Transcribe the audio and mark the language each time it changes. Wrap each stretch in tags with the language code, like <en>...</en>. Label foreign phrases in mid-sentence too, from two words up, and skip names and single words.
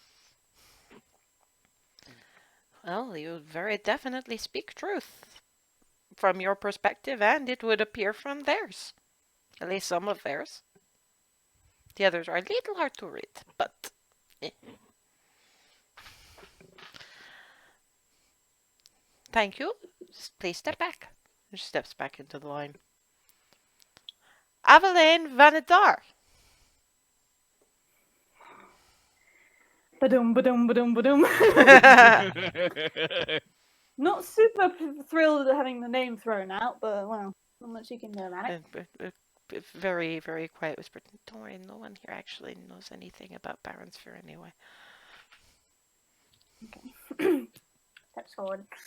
<en>Well, you very definitely speak truth from your perspective, and it would appear from theirs. At least some of theirs. The others are a little hard to read, but... Thank you. Please step back. She steps back into the line. Aveline Vanadar. Ba-dum, ba-dum, ba-dum, ba-dum. Not super thrilled at having the name thrown out, but well, not much you can do about it. Very, very quiet whisper. Don't worry, no one here actually knows anything about Baronsphere anyway. Okay. Steps forward.</en>